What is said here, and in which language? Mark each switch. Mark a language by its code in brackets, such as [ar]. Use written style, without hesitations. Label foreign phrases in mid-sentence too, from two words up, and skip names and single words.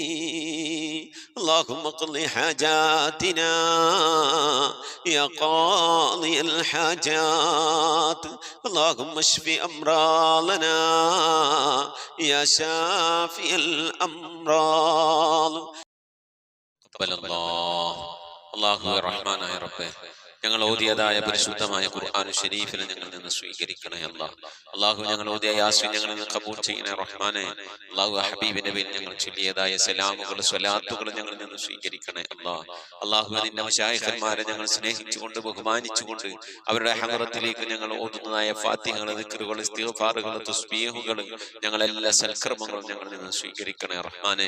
[ar] اللهم اقض حاجاتنا يا قاضي الحاجات. اللهم اشف أمراضنا يا شافي الأمراض. قبل الله الرحمن يا ربي. [ml] ഞങ്ങൾ ഓതിയതായ പരിശുദ്ധമായ ഖുർആൻ ശരീഫിനെ ഞങ്ങളിൽ നിന്ന് സ്വീകരിക്കണേ അല്ലാഹ്. അല്ലാഹു ഞങ്ങൾ ഓതിയ യാസീൻ ഞങ്ങളിൽ നിന്ന് ഖബൂൽ ചെയ്യണേ റഹ്മാനെ. അല്ലാഹു ഹബീബിന്റെ പേരിൽ ഞങ്ങൾ ചൊല്ലിയതായ സലാമുകൾ സ്വലാത്തുകൾ ഞങ്ങളിൽ നിന്ന് സ്വീകരിക്കണേ അല്ലാഹ്. അല്ലാഹു നിന്റെ മശായിഖന്മാരെ ഞങ്ങൾ സ്നേഹിച്ചുകൊണ്ട് ബഹുമാനിച്ചുകൊണ്ട് അവരുടെ ഹദറത്തിലേക്ക് ഞങ്ങൾ ഓതുന്നതായ ഫാത്തിഹകൾ, ദിക്റുകൾ, ഇസ്തിഗ്ഫാറുകൾ, തസ്ബീഹുകൾ, ഞങ്ങളെല്ലാ സൽക്കർമ്മങ്ങളും ഞങ്ങളിൽ നിന്ന് സ്വീകരിക്കണേ റഹ്മാനെ.